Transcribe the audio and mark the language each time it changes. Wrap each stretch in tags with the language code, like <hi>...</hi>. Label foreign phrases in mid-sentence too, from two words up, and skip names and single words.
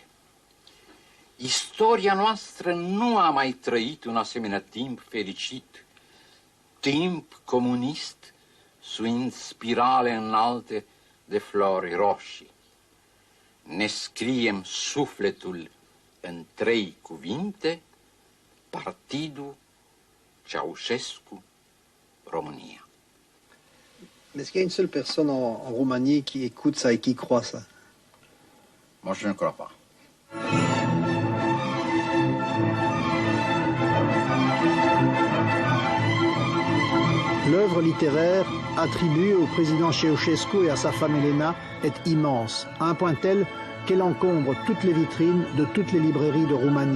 <ro>Istoria noastră nu a mai trăit un asemenea timp fericit, timp comunist, suind spirale înalte de flori roșii. Ne scriem sufletul în 3 cuvinte, Partidul Ceaușescu, România.</ro> <fr>Est-ce qu'il y a une seule personne en Roumanie qui écoute ça et qui croit ça? Moi, je ne crois pas. L'œuvre littéraire attribuée au président Ceausescu et à sa femme Elena est immense, à un point tel qu'elle encombre toutes les vitrines de toutes les librairies de Roumanie.</fr>